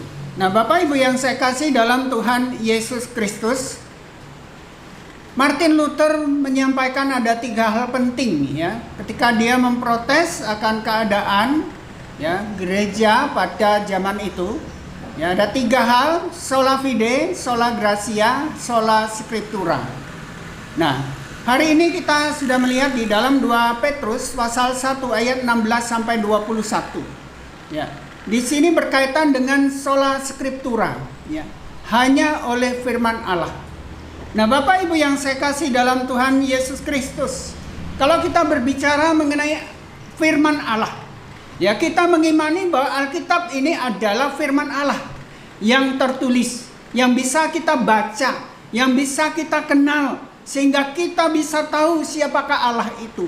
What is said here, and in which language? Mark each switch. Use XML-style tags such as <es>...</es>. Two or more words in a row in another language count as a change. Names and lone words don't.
<id>Nah, Bapak Ibu yang saya kasih dalam Tuhan Yesus Kristus, Martin Luther menyampaikan ada 3 hal penting ya, ketika dia memprotes akan keadaan ya gereja pada zaman itu. Ya, ada 3 hal:</id> <la>sola fide, sola gratia, sola scriptura.</la> <id>Nah, hari ini kita sudah melihat di dalam 2 Petrus pasal 1 ayat 16 sampai 21. Ya, di sini berkaitan dengan</id> <la>sola scriptura,</la> <id>ya, hanya oleh firman Allah. Nah, Bapak Ibu yang saya kasih dalam Tuhan Yesus Kristus, kalau kita berbicara mengenai firman Allah, ya, kita mengimani bahwa Alkitab ini adalah firman Allah yang tertulis, yang bisa kita baca, yang bisa kita kenal, sehingga kita bisa tahu siapakah Allah itu.</id>